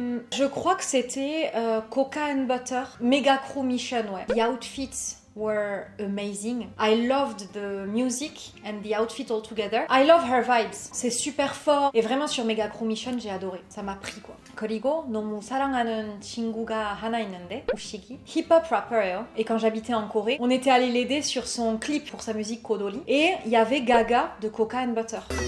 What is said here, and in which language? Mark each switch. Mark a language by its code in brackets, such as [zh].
[fr] Je crois que c'était Coca and Butter, Mega Crew Mission, ouais. [en] The outfits were amazing. I loved the music and the outfit all together. I love her vibes. [fr] C'est super fort. Et vraiment sur Mega Crew Mission, j'ai adoré. Ça m'a pris quoi. [ko] 그리고 너무 사랑하는 친구가 하나 있는데 우식이 hip-hop rapper예요. [fr] Et quand j'habitais en Corée, on était allé l'aider sur son clip pour sa musique Kodoli. Et il y avait Gaga de Coca and Butter.